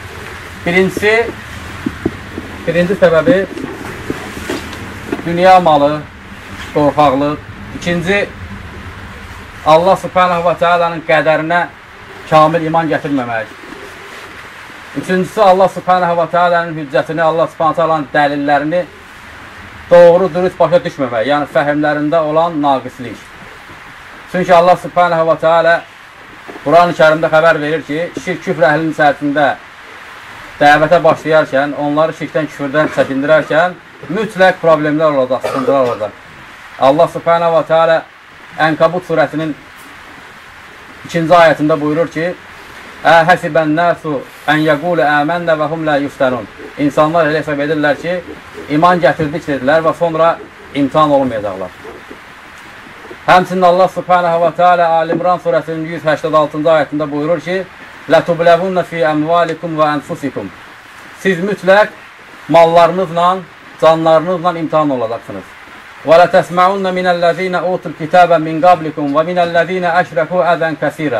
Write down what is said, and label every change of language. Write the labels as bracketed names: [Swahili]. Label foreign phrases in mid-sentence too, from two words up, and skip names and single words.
[Azerbaijani] Birinci səbəbi dünya malı, qorxaqlıq. İkinci, [Arabic] الله سبحانه وتعالى [Azerbaijani] qədərinə kamil iman gətirməmək. Üçüncüsü, [Arabic] الله سبحانه وتعالى [Azerbaijani] hüccətini, [Arabic] الله سبحانه تعالى [Azerbaijani] dəlillərini doğru, dürüst başa düşməmək, yəni fəhimlərində olan naqislik. Çünki [Arabic] الله سبحانه وتعالى [Azerbaijani] Quran-ı Kərimdə xəbər verir ki, şirk, küfr əhlinin içərisində dəvətə başlayarkən, onları şirkdən, küfürdən çəkindirərkən mütləq problemlər olacaq, sıxıntılar olacaq. [Arabic] الله سبحانه وتعالى [Azerbaijani] Ənkabut surəsinin 2-ci ayətində buyurur ki, [Arabic] أحسب الناس أن يقولوا آمنا وهم لا يفتنون. [Azerbaijani] İnsanlar elə hesab edirlər ki, iman gətirdik dedilər və sonra imtihan olmayacaqlar. Həmçinin [Arabic] الله سبحانه وتعالى [Azerbaijani] Ali-İmran surəsinin 186-cı ayətində buyurur ki, [Arabic] لتبلون في أموالكم وأنفسكم. [Azerbaijani] Siz mütləq mallarınızla, canlarınızla imtihan olacaqsınız. [Arabic] ولتسمعن من الذين أوتوا الكتاب من قبلكم ومن الذين أشركوا أذى كثيرا.